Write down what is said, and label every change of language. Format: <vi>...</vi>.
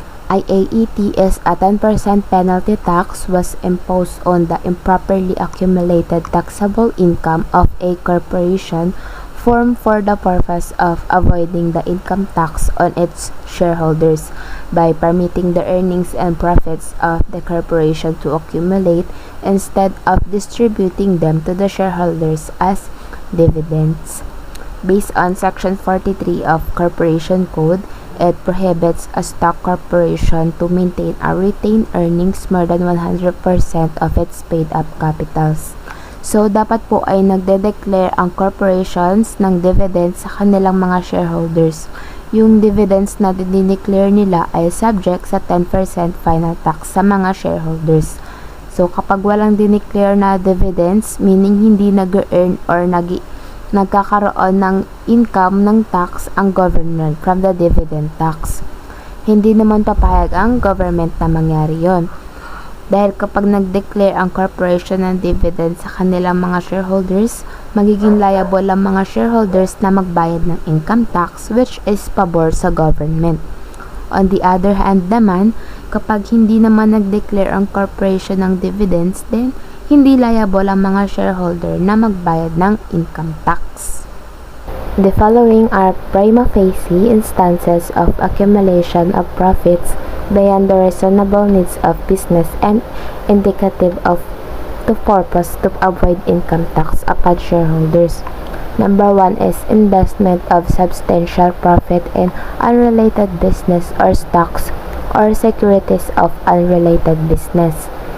<en>IAET is a 10% penalty tax was imposed on the improperly accumulated taxable income of a corporation formed for the purpose of avoiding the income tax on its shareholders by permitting the earnings and profits of the corporation to accumulate instead of distributing them to the shareholders as dividends. Based on Section 43 of Corporation Code, it prohibits a stock corporation to maintain or retain earnings more than 100% of its paid-up capitals.</en> <tl>So, dapat po ay nagde-declare ang corporations ng dividends sa kanilang mga shareholders. yung dividends na dineclare nila ay subject sa 10% final tax sa mga shareholders. So, kapag walang dineclare na dividends, meaning hindi nag-earn or nagkakaroon ng income ng tax ang government from the dividend tax. Hindi naman papayag ang government na mangyari yon. Dahil kapag nag-declare ang corporation ng dividend sa kanilang mga shareholders, magiging liable ang mga shareholders na magbayad ng income tax which is pabor sa government.</tl> <en>On the other hand</en> <tl>naman, kapag hindi naman nag-declare ang corporation ng dividends, then hindi liable ang mga shareholder na magbayad ng income tax.</tl> <en>The following are prima facie instances of accumulation of profits beyond the reasonable needs of business and indicative of the purpose to avoid income tax upon shareholders. Number 1 is investment of substantial profit in unrelated business or stocks or securities of unrelated business.</en>